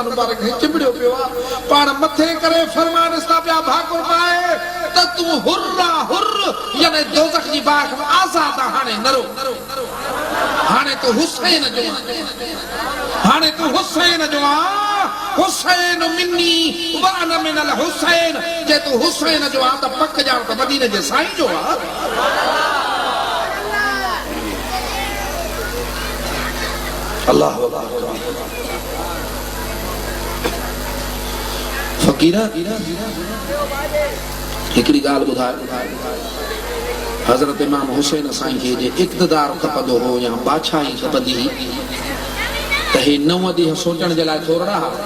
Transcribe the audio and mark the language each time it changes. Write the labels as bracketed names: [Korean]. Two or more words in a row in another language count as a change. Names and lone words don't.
[Sindhi] मुबारक खे चिंबड़ियो पियो आहे पाण मथे करे फरमान था पिया भाकुर पाए त तूं हुर्रा हुर यानी दोज़ख जी बाग आज़ाद हाणे नरो हाणे तूं हुसैन जो हाणे तूं हुसैन जो [Arabic] حسين مني وأنا من الحسين [Sindhi] जे तूं हुसैन जो आ त पक ॼाण त मदीने जे साईं जो आ अल्लाह फकीरा हिकड़ी गाल बुधाए हजरत इमाम हुसैन साईं खे जे इक़्तिदार खपंदो हो या बादशाही खपंदी त हे 9 ॾींहं सोचण जे लाइ थोरा